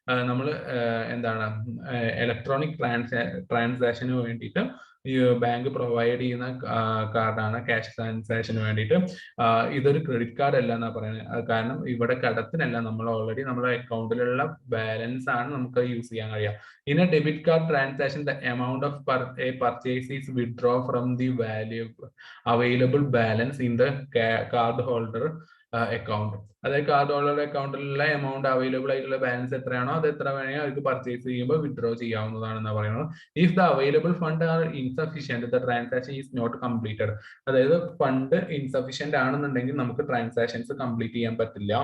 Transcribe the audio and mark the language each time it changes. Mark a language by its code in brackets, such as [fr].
[ml] നമ്മൾ എന്താണ്, ഇലക്ട്രോണിക് ട്രാൻസാക്ഷന് വേണ്ടിയിട്ട് ഈ ബാങ്ക് പ്രൊവൈഡ് ചെയ്യുന്ന കാർഡാണ് ക്യാഷ് ട്രാൻസാക്ഷന് വേണ്ടിയിട്ട്. ഇതൊരു ക്രെഡിറ്റ് കാർഡ് അല്ല എന്നാ പറയുന്നത്. കാരണം ഇവിടെ കടത്തിനല്ല, നമ്മൾ ഓൾറെഡി നമ്മുടെ അക്കൗണ്ടിലുള്ള ബാലൻസ് ആണ് നമുക്ക് യൂസ് ചെയ്യാൻ കഴിയുക. [en] In a debit card transaction the amount of a purchase is withdraw from the value available balance in the card holder account. [ml] അതായത് കാർഡ് ഹോൾഡറുടെ അക്കൗണ്ടിലുള്ള എമൗണ്ട് അവൈലബിൾ ആയിട്ടുള്ള ബാലൻസ് എത്രയാണോ അത് എത്ര വേണമെങ്കിൽ അവർക്ക് പർച്ചേസ് ചെയ്യുമ്പോൾ വിഡ്രോ ചെയ്യാവുന്നതാണെന്ന് പറയുന്നത്. [en] If the available fund are insufficient the transaction is not completed. [ml] അതായത് ഫണ്ട് ഇൻസഫിഷ്യന്റ് ആണെന്നുണ്ടെങ്കിൽ നമുക്ക് ട്രാൻസാക്ഷൻസ് കംപ്ലീറ്റ് ചെയ്യാൻ പറ്റില്ല.